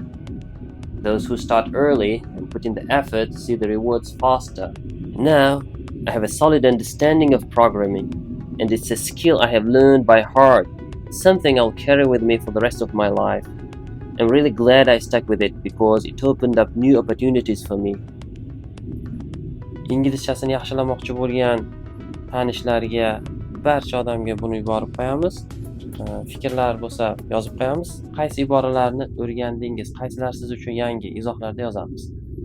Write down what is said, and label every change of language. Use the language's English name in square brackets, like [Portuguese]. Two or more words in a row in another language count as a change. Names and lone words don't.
[English] Those who start early and put in the effort see the rewards faster. Now, I have a solid understanding of programming, and it's a skill I have learned by heart, something I'll carry with me for the rest of my life. I'm really glad I stuck with it because it opened up new opportunities for me. [Uzbek] Inglizchasini yaxshilamoqchi bo'lgan tanishlariga, barcha odamga buni yuborib qo'yamiz. Fikrlar bo'lsa yozib qo'yamiz. Qaysi iboralarni o'rgandingiz, qaysilar siz uchun yangi, izohlarda yozamiz.